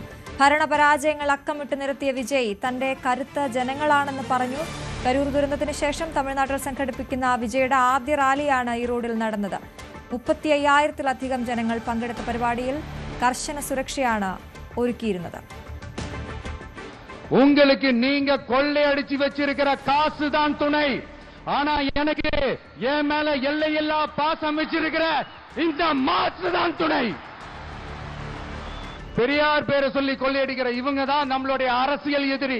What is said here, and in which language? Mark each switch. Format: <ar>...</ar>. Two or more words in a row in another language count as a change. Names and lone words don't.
<ml>ഭരണപരാജയങ്ങൾ അക്കമിട്ട് നിരത്തിയ വിജയ് തന്റെ കരുത്ത് ജനങ്ങളാണെന്ന് പറഞ്ഞു. കരൂർ ദുരന്തത്തിന് ശേഷം തമിഴ്നാട്ടിൽ സംഘടിപ്പിക്കുന്ന വിജയുടെ ആദ്യ റാലിയാണ് ഈറോഡിൽ നടന്നത്. 35,000-ലധികം ജനങ്ങൾ പങ്കെടുത്ത പരിപാടിയിൽ കർശന സുരക്ഷയാണ് ഒരുക്കിയിരുന്നത്.</ml> <ta>உங்களுக்கு நீங்க கொள்ளையடிச்சு வச்சிருக்கிற காசு தான் துணை. ஆனா எனக்கு என் மேல எல்லையில்லா பாசம் வச்சிருக்கிற இந்த மாசு தான் துணை. பெரியார் பேரை சொல்லி கொள்ளையடிக்கிற இவங்க தான் நம்மளுடைய அரசியல் எதிரி.</ta>